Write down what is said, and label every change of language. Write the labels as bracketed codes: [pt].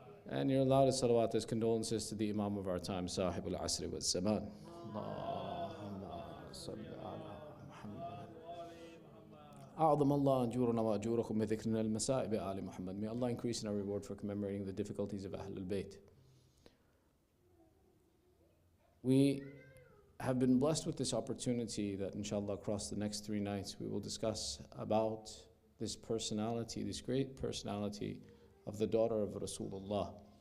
[en] And your loudest salawat is condolences to the Imam of our time, Sahib al-Asri wa Zaman. Allahumma salli ala Muhammad. [ar] أعظم الله أجورنا وأجوركم بذكرنا المسائب آل محمد. [en] May Allah increase in our reward for commemorating the difficulties of Ahlul Bayt. We have been blessed with this opportunity that inshallah across the next 3 nights we will discuss about this personality, this great personality of the daughter of Rasulullah.